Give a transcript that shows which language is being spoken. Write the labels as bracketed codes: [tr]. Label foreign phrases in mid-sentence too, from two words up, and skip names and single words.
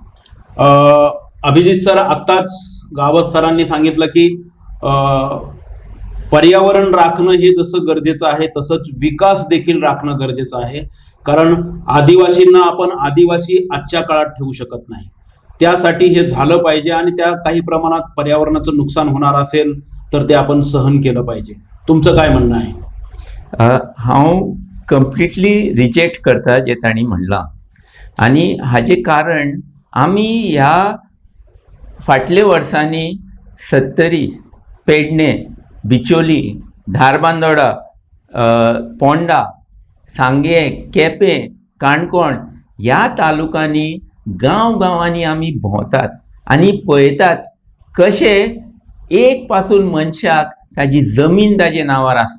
[mr] अभिजित सर, आत्ताच गावस सरांनी सांगितलं की पर्यावरण राखणं हे जसं गरजेचं आहे तसंच विकास देखील राखणं गरजेचं आहे. कारण आदिवासींना आपण आदिवासी आजच्या काळात ठेवू शकत नाही. त्यासाठी हे झालं पाहिजे आणि त्या काही प्रमाणात पर्यावरणाचं नुकसान होणार असेल तर ते आपण सहन केलं पाहिजे. तुमचं काय म्हणणं आहे? [kok] हांव [en] completely reject [kok] करता जे तांणी म्हणलां. आनी हाजें कारण आमी ह्या फाटल्या वर्सांनी 70 पेडणे, बिचोली, धारबांदोडा, पोंडा, सांगे, केपें, काणकोण ह्या तालुकांनी गांवांनी आमी भोंवतात आनी पळयतात कशे एक पासून मनशाक ताजी जमीन ताजे नांवार आसना.